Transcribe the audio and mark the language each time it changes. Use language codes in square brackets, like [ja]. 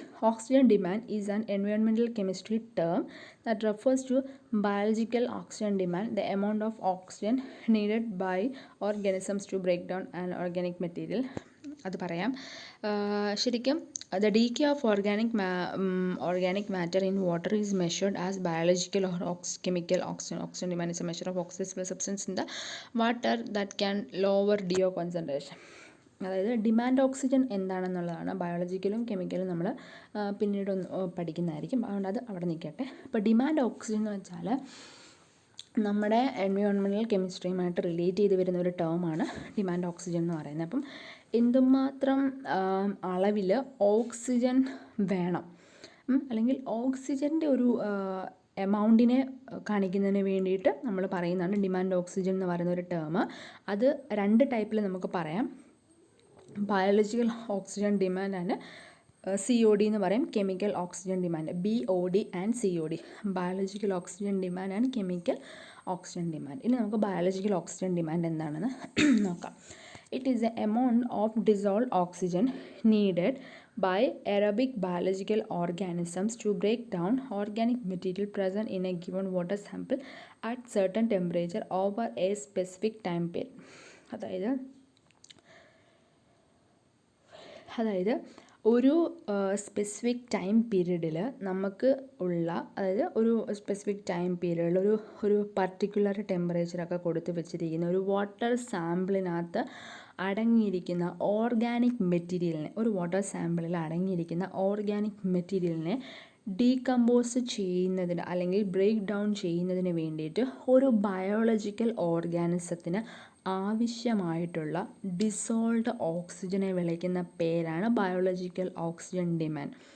[en] Oxygen demand is an environmental chemistry term that refers to biological oxygen demand, the amount of oxygen needed by organisms to break down an organic material. [ml] അത് പറയാം. ശരിക്കും [en] the decay of organic matter in water is measured as biological or chemical oxygen. Oxygen demand is a measure of oxidizable substance in the water that can lower DO concentration. [ml] അതായത് demand oxygen എന്താണെന്നുള്ളതാണ്. ബയോളജിക്കലും കെമിക്കലും നമ്മൾ പിന്നീടൊന്ന് പഠിക്കുന്നതായിരിക്കും, അതുകൊണ്ട് അത് അവിടെ നിൽക്കട്ടെ. അപ്പോൾ demand oxygen എന്ന് വെച്ചാൽ നമ്മുടെ എൻവയോൺമെൻറ്റൽ കെമിസ്ട്രിയുമായിട്ട് റിലേറ്റ് ചെയ്ത് വരുന്ന ഒരു ടേമാണ് ഡിമാൻഡ് ഓക്സിജൻ എന്ന് പറയുന്നത്. അപ്പം എന്തുമാത്രം അളവിൽ ഓക്സിജൻ വേണം, അല്ലെങ്കിൽ ഓക്സിജൻ്റെ ഒരു എമൗണ്ടിനെ കാണിക്കുന്നതിന് വേണ്ടിയിട്ട് നമ്മൾ പറയുന്നതാണ് ഡിമാൻഡ് ഓക്സിജൻ എന്ന് പറയുന്ന ഒരു ടേം. അത് രണ്ട് ടൈപ്പിൽ നമുക്ക് പറയാം. Biological oxygen demand and COD എന്ന് പറയും. Chemical oxygen demand BOD and COD. Biological oxygen demand and chemical oxygen demand. ഇനി നമുക്ക് ബയോളജിക്കൽ ഓക്സിജൻ ഡിമാൻഡ് എന്താണെന്ന് നോക്കാം. [en] It is the amount of dissolved oxygen needed by aerobic biological organisms to break down organic material present in a given water sample at certain temperature over a specific time period. [ml] അതായത് ഒരു specific time പീരീഡിൽ നമുക്ക് ഉള്ള, അതായത് ഒരു specific time പീരീഡിൽ ഒരു particular ടെമ്പറേച്ചറൊക്കെ കൊടുത്ത് വെച്ചിരിക്കുന്ന ഒരു വാട്ടർ സാമ്പിളിനകത്ത് അടങ്ങിയിരിക്കുന്ന ഓർഗാനിക് മെറ്റീരിയലിനെ, ഒരു വാട്ടർ സാമ്പിളിൽ അടങ്ങിയിരിക്കുന്ന ഓർഗാനിക് മെറ്റീരിയലിനെ ഡീകമ്പോസ് ചെയ്യുന്നതിന് അല്ലെങ്കിൽ ബ്രേക്ക് ഡൗൺ ചെയ്യുന്നതിന് വേണ്ടിയിട്ട് ഒരു ബയോളജിക്കൽ ഓർഗാനിസത്തിന് ആവശ്യമായിട്ടുള്ള ഡിസോൾവ്ഡ് ഓക്സിജനെ വിളിക്കുന്ന പേരാണ് ബയോളജിക്കൽ ഓക്സിജൻ ഡിമാൻഡ്.